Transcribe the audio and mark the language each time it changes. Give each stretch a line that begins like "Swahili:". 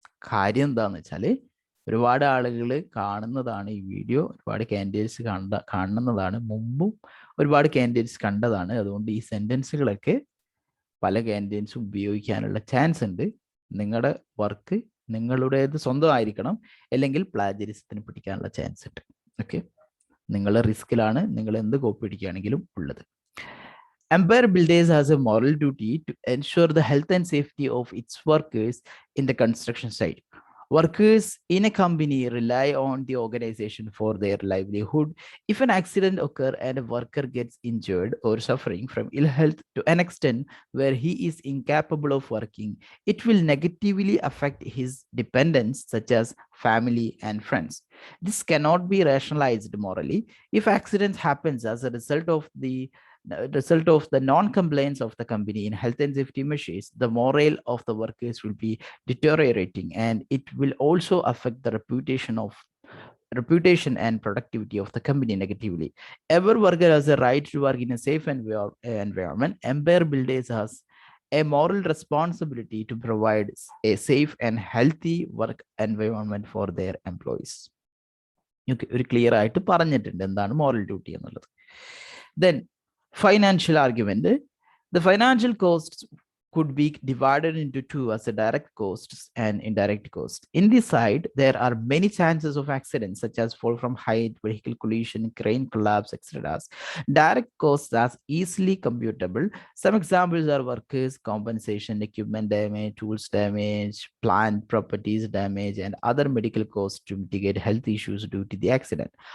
Malayalam: കാര്യം എന്താന്ന് വെച്ചാൽ ഒരുപാട് ആളുകൾ കാണുന്നതാണ് ഈ വീഡിയോ, ഒരുപാട് കാൻഡിഡേറ്റ്സ് കാണുന്നതാണ്, മുമ്പും ഒരുപാട് കാൻഡിഡേറ്റ്സ് കണ്ടതാണ്. അതുകൊണ്ട് ഈ സെന്റൻസുകളൊക്കെ പല കാൻഡിഡേറ്റ്സും ഉപയോഗിക്കാനുള്ള ചാൻസ് ഉണ്ട്. നിങ്ങളുടെ വർക്ക് നിങ്ങളുടേത് സ്വന്തമായിരിക്കണം, അല്ലെങ്കിൽ പ്ലാജറിസത്തിന് പിടിക്കാനുള്ള ചാൻസ് ഉണ്ട്. ഓക്കെ, നിങ്ങളുടെ റിസ്കിലാണ് നിങ്ങൾ എന്ത് കോപ്പി അടിക്കുകയാണെങ്കിലും ഉള്ളത്.
English: Empire Builders has a moral duty to ensure the health and safety of its workers in the construction site. Workers in a company rely on the organization for their livelihood. If an accident occurs and a worker gets injured or suffering from ill health to an extent where he is incapable of working, it will negatively affect his dependents such as family and friends. This cannot be rationalized morally. If accident happens as a result of the non-compliance of the company in health and safety measures, the morale of the workers will be deteriorating, and it will also affect the reputation and productivity of the company negatively. Every worker has a right to work in a safe environment. Empire Builders has a moral responsibility to provide a safe and healthy work environment for their employees.
Malayalam: Okay, ഒരു clear ആയിട്ട് പറഞ്ഞിട്ടുണ്ട് എന്താണ് moral duty എന്നുള്ളത്.
English: Then financial argument. The financial costs could be divided into two as a direct costs and indirect costs. In this side, there are many chances of accidents such as fall from height, vehicle collision, crane collapse, etc. Direct costs are easily computable. Some examples are workers' compensation, equipment damage, tools damage, plant properties damage, and other medical costs to mitigate health issues due to the accident.